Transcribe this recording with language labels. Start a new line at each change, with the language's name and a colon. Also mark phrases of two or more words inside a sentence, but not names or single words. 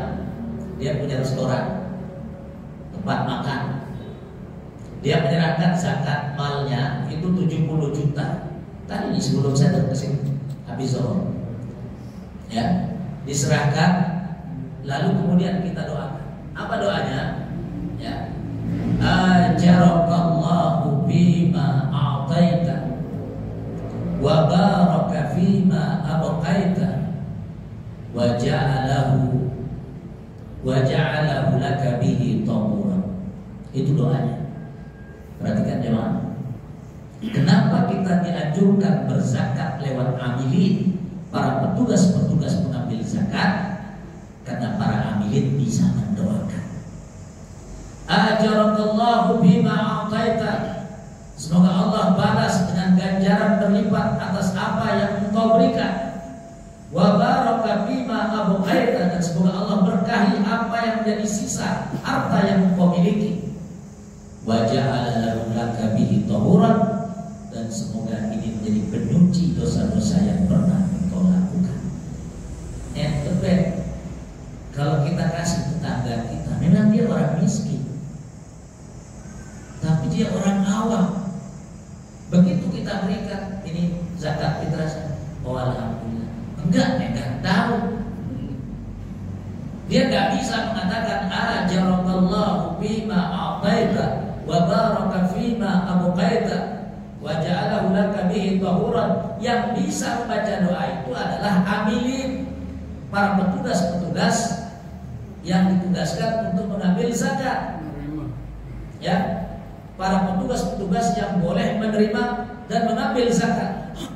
Indonesian: Dia punya restoran, tempat makan. Dia menyerahkan zakat malnya itu 70 juta. Tadi sebelum saya kesini habis zuhur, ya diserahkan. Lalu kemudian kita doakan. Apa doanya?
Arabic: Ya, آجرك الله بما أعطيت وبارك فيما أبقيت وجعله لك به طهورا.
Indonesian: Itu doanya. Perhatikan jemaah. Kenapa kita dianjurkan berzakat lewat amilin, para petugas-petugas pengambil zakat? Karena para amilin bisa mendoakan.
Arabic: آجرك الله بما أعطيت,
Indonesian: semoga Allah balas dengan ganjaran berlipat atas apa yang engkau berikan.
Arabic: وبارك بما أبقيت,
Indonesian: dan semoga Allah berkahi apa yang menjadi sisa harta yang engkau miliki.
Arabic: وجعل لك به طهورا,
Indonesian: dan semoga ini menjadi penyuci dosa-dosa yang pernah engkau lakukan. Kalau kita kasih tetangga kita, memang dia orang miskin, tapi dia orang awam. Begitu kita berikan ini zakat fitrah, oh alhamdulillah. Enggak tahu. Dia nggak bisa mengatakan
Arabic: آجرك الله بما أعطيت وبارك فيما أبقيت وجعله لك به طهورا.
Indonesian: Yang bisa membaca doa itu adalah amilin, para petugas-petugas yang ditugaskan untuk mengambil zakat. Ya, para petugas-petugas yang boleh menerima dan mengambil zakat.